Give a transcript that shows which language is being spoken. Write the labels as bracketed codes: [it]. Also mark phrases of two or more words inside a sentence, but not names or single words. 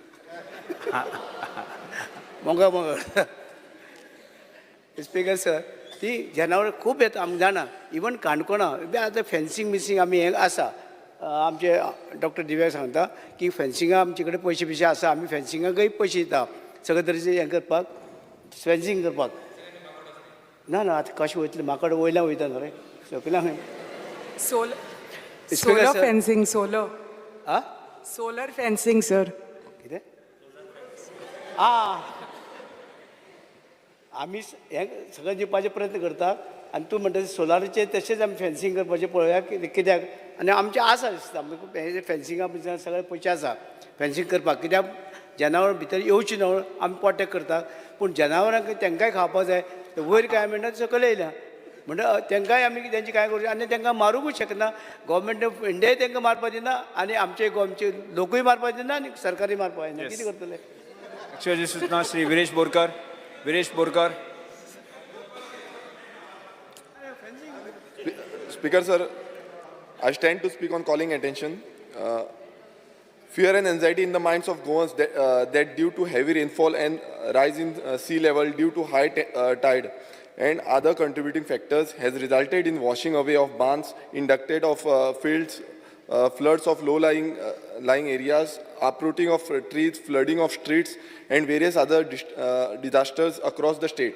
[kok] मग स्पीकर सर ती जनावरां खूब येता आमकां जाणा इवन काणकोणा आतां फेन्सींग मिसींग आमी हें आसा आमचे डॉक्टर दिव्या सांगता की फेन्सिंगा आमचे कडेन पयशे बिशे आसा आमी फेन्सिंगाकय पयशे दिता सगळे तरेचे हें करपाक फेन्सिंग करपाक ना ना आतां कशें वयतलें म्हाका वयल्यान वयता न्हू रे सकयल्यान [en] Solar fencing, solar. आ Solar fencing, sir. [kok] कितें आमी हें सगळें दिवपाचे प्रयत्न करता आनी तूं म्हणटा सोलाराचेर तशेंच आमी फेन्सिंग करपाचें पळोवया कित्याक आनी आमचें आसा दिसता हे फेन्सिंगा भितर सगळे पयशे आसा फेन्सिंग करपाक कित्याक जनावरां भितर येवची न्हू आमी प्रोटेक्ट करता पूण जनावरांक तेंकांय खावपाक जाय वयर कांय म्हणटा सकयल येयल्या म्हणटा तेंकांय आमी तेंची कांय करूं आनी तेंकां मारूंकूच शकना [en] Government of India [kok] तेंकां मारपाक दिना आनी आमचे लोकूय मारपाक दिना आनी सरकारूय मारपाक दिना कितें करतले लक्षवेधी सूचना श्री विरेश बोरकर. विरेश बोरकर. [en] Speaker sir, I stand to speak on calling attention. Fear and anxiety in the minds of Goans that due to heavy rainfall and rise in sea level due to high tide and other contributing factors has resulted in washing away of barns, inducted of fields, floods of low-lying lying areas, uprooting of trees, flooding of streets, and various other disasters across the state.